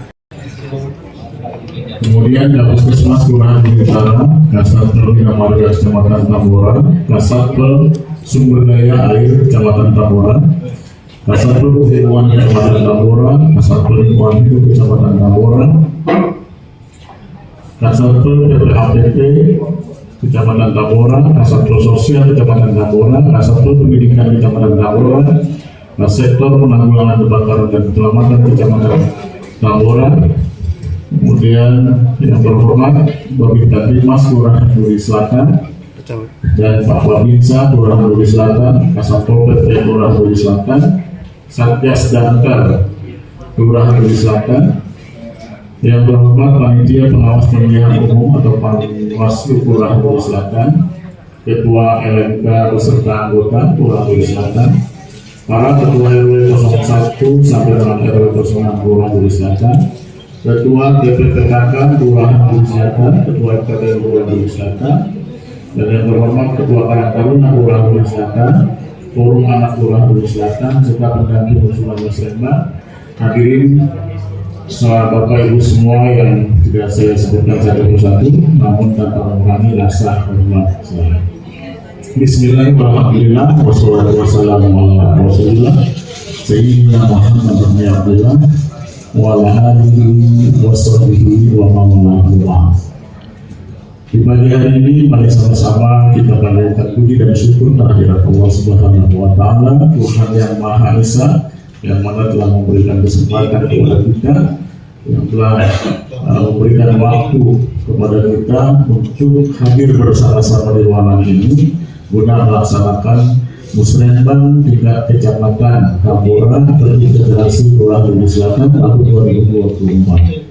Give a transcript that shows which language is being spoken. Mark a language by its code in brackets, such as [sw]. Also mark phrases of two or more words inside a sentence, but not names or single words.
[id] Kemudian Puskesmas Kelurahan Duri Utara, Kasatpol Bina Marga Kecamatan Tambora, Kasatpol Sumber Daya Air Kecamatan Tambora, Kasatpol Lingkungan Kecamatan Tambora, Kasatpol Lingkungan Hidup Kecamatan Tambora, Kasatpol PPAPP Kecamatan Tambora, Kasatpol Sosial Kecamatan Tambora, Kasatpol Pendidikan Kecamatan Tambora, Sektor Penanggulangan Kebakaran dan Keselamatan Kecamatan Tambora. Kemudian yang terhormat Babinsa Timas Kelurahan Duri Selatan dan Pak Babinsa Kelurahan Duri Selatan, Kasatpol PP Kelurahan Duri Selatan, Satgas Damkar Kelurahan Duri Selatan, yang terhormat Panitia Pengawas Pemilihan Umum atau Panwaslu Kelurahan Duri Selatan, Ketua LMK beserta anggota Kelurahan Duri Selatan, para Ketua RW 01 sampai dengan RW 06 Kelurahan Duri Selatan, Ketua DPPKK Kelurahan Duri Selatan, Ketua RKT Kelurahan Duri Selatan, dan yang terhormat Ketua Karang Taruna Kelurahan Duri Selatan, Forum Anak Kelurahan Duri Selatan, serta pendamping usulan Lembang. Hadirin Bapak Ibu semua yang tidak saya sebutkan satu persatu, namun tanpa mengurangi rasa hormat saya. [ar] بسم الله الرحمن الرحيم. والصلاة والسلام على رسول الله سيدنا محمد بن عبد الله وعلى آله وصحبه ومن والاه. [id] Di pagi hari ini mari sama-sama kita panjatkan puji dan syukur kehadirat Allah [ar] سبحانه وتعالى, [id] Tuhan yang Maha Esa, yang mana telah memberikan kesempatan kepada kita, yang telah memberikan waktu kepada kita untuk hadir bersama-sama di ruangan ini guna melaksanakan Musrenbang tingkat kecamatan Tambora terintegrasi Kelurahan Bumi Selatan tahun 2024.